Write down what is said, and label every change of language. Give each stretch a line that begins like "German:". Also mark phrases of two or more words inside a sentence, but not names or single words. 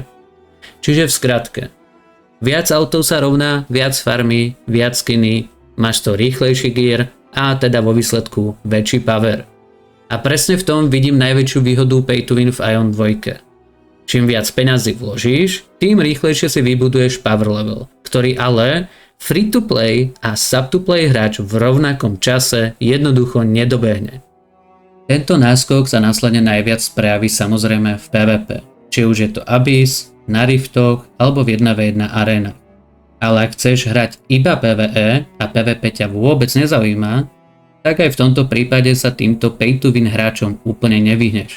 Slovak: Čiže v skratke, viac autov sa rovná viac farmy, viac skiny, máš to rýchlejší gear a teda vo výsledku väčší power. A presne v tom vidím najväčšiu výhodu
English: pay to win
Slovak: v Ion 2. Čím viac peňazí vložíš, tým rýchlejšie si vybuduješ
English: power level,
Slovak: ktorý ale
English: free to play
Slovak: a
English: sub to play
Slovak: hráč v rovnakom čase jednoducho nedobehne. Tento náskok sa následne najviac prejaví samozrejme v PvP, či už je to Abyss, na Riftoch alebo v 1v1 arena. Ale ak chceš hrať iba PvE a PvP ťa vôbec nezaujíma, tak aj v tomto prípade sa týmto
English: pay to win
Slovak: hráčom úplne nevyhneš.